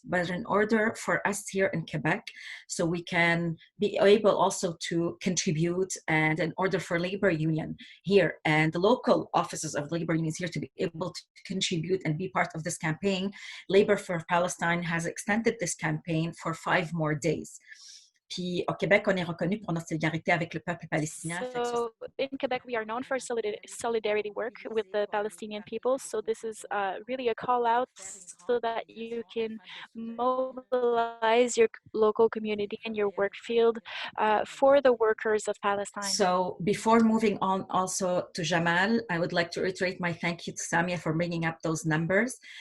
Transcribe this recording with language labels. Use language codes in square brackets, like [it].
[en] But in order for us here in Quebec, so we can be able also to contribute, and in order for labor union here and the local offices of labor unions here to be able to contribute and be part of this campaign, Labor for Palestine has extended this campaign for 5 more days. [fr] Puis au Québec, on est reconnu pour notre solidarité avec le peuple palestinien. [en] So in Quebec, we are known for solidarity work with the Palestinian people. So this is really a call out so that you can mobilize your local community and your work field for the workers of Palestine. So before moving on also to Jamal, I would like to reiterate my thank you to Samia for bringing up those numbers.